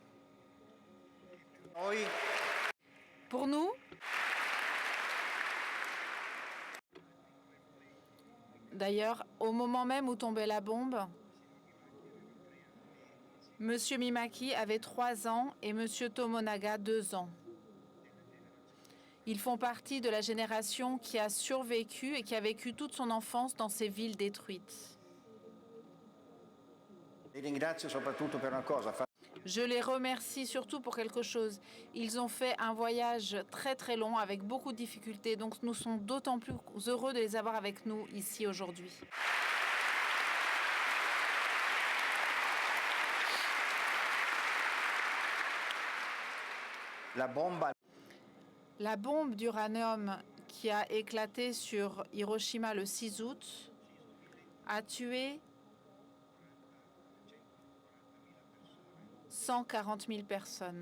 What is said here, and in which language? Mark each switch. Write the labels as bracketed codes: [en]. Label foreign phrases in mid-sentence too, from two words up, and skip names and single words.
[fr] Pour nous, d'ailleurs, au moment même où tombait la bombe, Monsieur Mimaki avait 3 ans et Monsieur Tomonaga 2 ans. Ils font partie de la génération qui a survécu et qui a vécu toute son enfance dans ces villes détruites. [it] Li ringrazio soprattutto per una cosa. [fr] Je les remercie surtout pour quelque chose. Ils ont fait un voyage très très long avec beaucoup de difficultés, donc nous sommes d'autant plus heureux de les avoir avec nous ici aujourd'hui. La bombe d'uranium qui a éclaté sur Hiroshima le 6 août a tué 140 000 personnes.